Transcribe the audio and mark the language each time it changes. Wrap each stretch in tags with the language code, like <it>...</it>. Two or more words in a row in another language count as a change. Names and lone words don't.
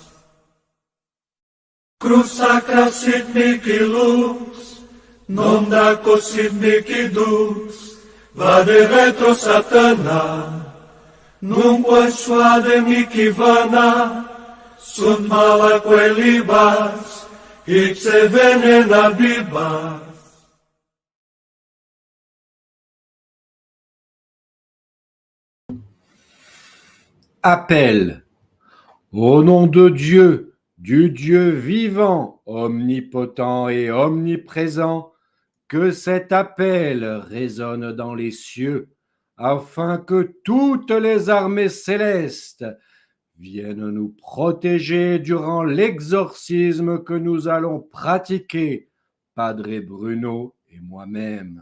<la>Cruz sacra sit mihi lux, non daco sit mihi dux, vade retro satana, nunquam suade mihi vana, sunt malaque libas, ipse venena bibas.</la> <fr>Appel. Au nom de Dieu, du Dieu vivant, omnipotent et omniprésent, que cet appel résonne dans les cieux, afin que toutes les armées célestes viennent nous protéger durant l'exorcisme que nous allons pratiquer, Padre Bruno et moi-même.</fr>